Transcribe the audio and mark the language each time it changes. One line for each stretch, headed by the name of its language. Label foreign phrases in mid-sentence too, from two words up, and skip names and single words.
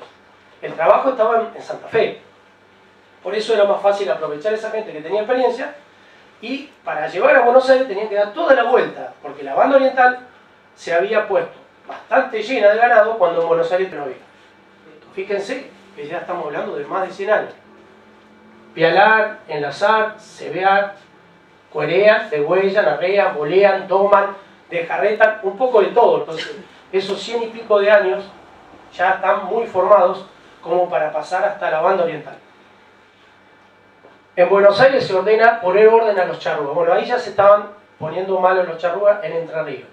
Spanish: El trabajo estaba en Santa Fe. Por eso era más fácil aprovechar a esa gente que tenía experiencia, y para llevar a Buenos Aires tenían que dar toda la vuelta, porque la banda oriental se había puesto bastante llena de ganado cuando en Buenos Aires no había. Fíjense que ya estamos hablando de más de 100 años. Pialar, enlazar, cebear, cuerean, degüellan, arrean, bolean, toman, descarretan, un poco de todo. Entonces, esos 100 y pico de años ya están muy formados como para pasar hasta la banda oriental. En Buenos Aires se ordena poner orden a los charrúas. Bueno, ahí ya se estaban poniendo malos los charrúas en Entre Ríos.